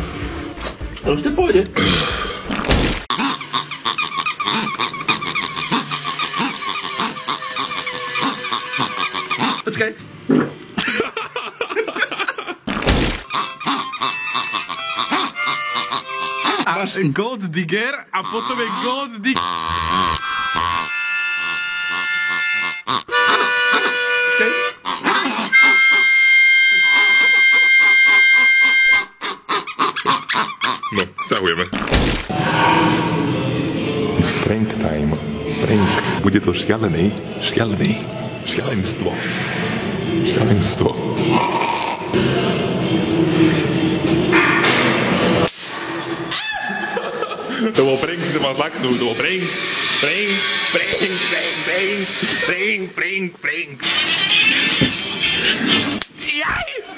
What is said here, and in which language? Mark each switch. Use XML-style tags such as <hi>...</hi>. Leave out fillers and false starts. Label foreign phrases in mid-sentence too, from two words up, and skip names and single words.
<sk>Ale už to je pohode. Počkaj. Máš Gold Digger a potom je Gold Digger. No, stahujeme.</sk> <en>It's prank time. Prank.</en> <sk>Bude to šialenstvo. To bol prank, si sa mal zlaknúť, to bol prank. Jaj!</sk>